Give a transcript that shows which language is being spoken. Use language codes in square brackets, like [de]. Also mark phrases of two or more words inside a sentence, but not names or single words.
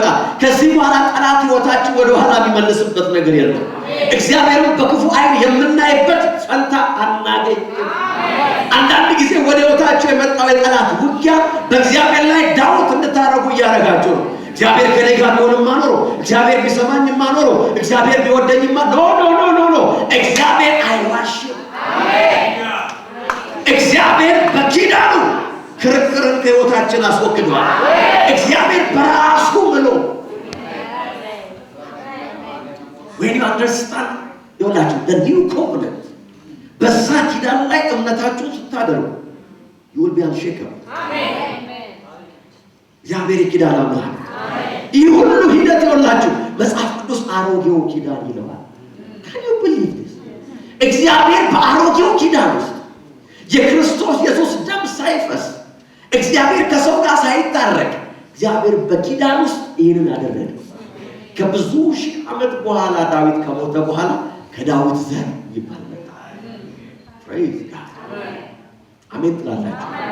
[am] ከዚህ በኋላ ጠላት ህይወታችን ወደ ኋላ የሚመልስበት ነገር የለም። እግዚአብሔርን በክፉ አይን የምናይበት ፈንታ አናገኝም። አንዳንድ ጊዜ ወደ ህይወታችሁ የመጣው የጠላት ውጊያ በእግዚአብሔር ላይ ዳውት እንድታረጉ እያደረጋችሁ ነው። እግዚአብሔር ከኔ ጋር ቢሆንማ ኖሮ፣ እግዚአብሔር ቢሰማኝማ ኖሮ፣ እግዚአብሔር ቢወደኝማ ኖ እግዚአብሔር አይዋሽም። እግዚአብሔር በኪዳኑ ክርክርን ከህይወታችን አስወግዷል። እግዚአብሔር በራሱ ምሎ [en] when you understand [am] ይኸውላችሁ [en] the new covenant [am] በዛ ኪዳን ላይ እምነታችሁን ስታደርጉ [en] you will be unshakable። [am] እግዚአብሔር ኪዳን አምላክ ይህ ሁሉ ሂደት ይኸውላችሁ መጽሐፍ ቅዱስ አሮጌው ኪዳን ይለዋል። [en] can you believe this? [am] እግዚአብሔር በአሮጌው ኪዳን ውስጥ የክርስቶስ ኢየሱስ ደም ሳይፈስ እግዚአብሔር ከሰው ጋር ሳይታረቅ እግዚአብሔር በኪዳን ውስጥ ይህንን አደረገ። ከብዙ ሺህ ዓመት በኋላ ዳዊት ከሞተ በኋላ ከዳዊት ዘር ይባላል። [en] praise God [am] አሜን ትላላችሁ።